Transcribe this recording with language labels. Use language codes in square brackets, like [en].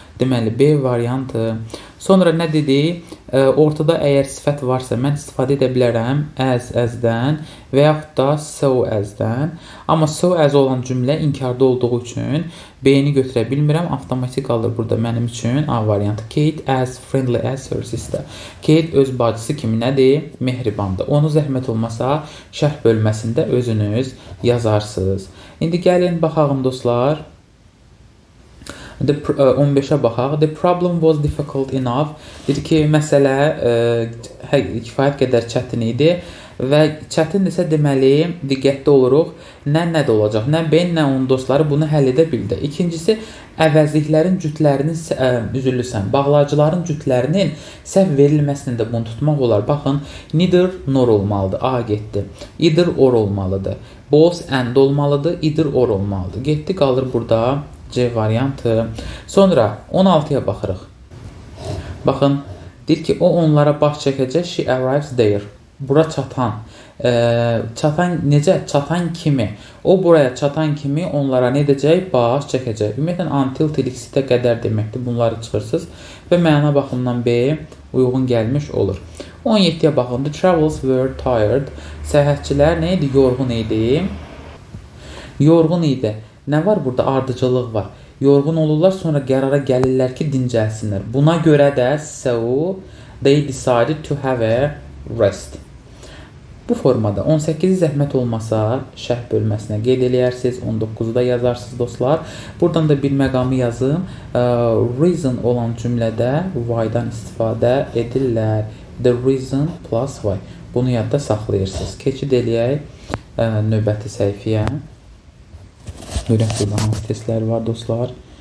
[az] Deməli, B variantı. Sonra nə dedik? Ortada əgər sifət varsa, mən istifadə edə bilərəm as-dən və yaxud da so as-dən. Amma so as olan cümlə inkarda olduğu üçün B-ni götürə bilmirəm. Avtomatik qalır burada mənim üçün A variantı. [en] Kate as friendly as her sister. [az] Kate öz bacısı kimi nədir? Mehribandır. Onu zəhmət olmasa şərh bölməsində özünüz yazarsınız. İndi gəlin baxalım dostlar. 15-ə baxaq. [en] The problem was difficult enough. [az] Dedi ki, məsələ kifayət qədər çətin idi və çətindirsə deməli diqqətli oluruq. Nə də olacaq? Nə Ben, nə onun dostları bunu həll edə bildi. İkincisi, əvəzliklərin cütlərinin bağlayıcıların cütlərinin səhv verilməsində də bunu tutmaq olar. Baxın, neither nor olmalıdır. A getdi. Either or olmalıdır. Both and olmalıdır. Either or olmalıdır. Getdi, qalır burada C variantı. Sonra 16-ya baxırıq. Baxın, deyir ki, o onlara baş çəkəcək. [en] She arrives there. [az] Bura çatan. Çatan necə? Çatan kimi. O buraya çatan kimi onlara nə edəcək? Baş çəkəcək. Ümumiyyətlə, until till ikisi qədər deməkdir. Bunları çıxırsınız və məna baxımından B uyğun gəlmiş olur. 17-yə baxın. [en] The travellers were tired. [az] Səyahətçilər nə idi? Yorğun idi. Yorğun idi. Nə var burada? Ardıcıllıq var. Yorğun olurlar, sonra qərara gəlirlər ki, dincəlsinlər. Buna görə də [en] so they decided to have a rest. [az] Bu formada 18-i zəhmət olmasa şərh bölməsinə qeyd eləyərsiniz. 19-u da yazarsınız dostlar. Buradan da bir məqamı yazım. Reason olan cümlədə why-dan istifadə edirlər. [en] The reason plus why. [az] Bunu yadda saxlayırsınız. Keçid eləyək növbəti səhifəyə. Görək burada hansı testlər var dostlar.